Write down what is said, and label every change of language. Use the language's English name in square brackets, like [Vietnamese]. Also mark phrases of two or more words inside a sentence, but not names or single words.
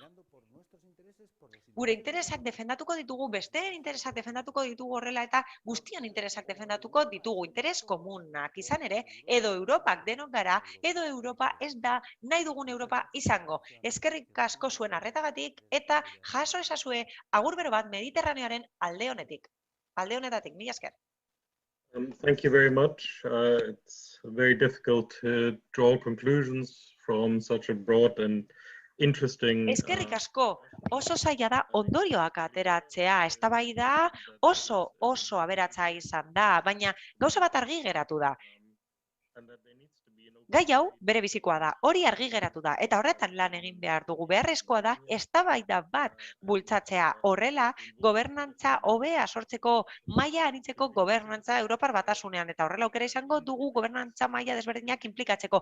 [Basque] Gure interesak defendatuko ditugu, besteen interesak defendatuko ditugu horrela eta guztian interesak defendatuko ditugu, interes komunak. Izan ere, edo Europak denok gara, edo Europa ez da nahi dugun Europa izango. Eskerrik asko zuen arretagatik eta jaso ezazue agur bero bat Mediterraneoaren alde honetik. Alde honetatik, mila esker. [English] Thank you very much. It's very difficult to draw conclusions from such a broad and interesting. [Basque] Eskerrik asko, oso zaila da ondorioak ateratzea, eztabaida oso aberatsa izan da, baina gauza bat argi geratu da. Gai hau bere bizikoa da, hori argi geratu da, eta horretan lan egin behar dugu. Beharrezkoa da, eztabaida bat bultzatzea. Horrela, gobernantza hobea sortzeko maila anitzeko gobernantza Europar Batasunean, eta horrela aukera izango dugu gobernantza maila desberdinak inplikatzeko.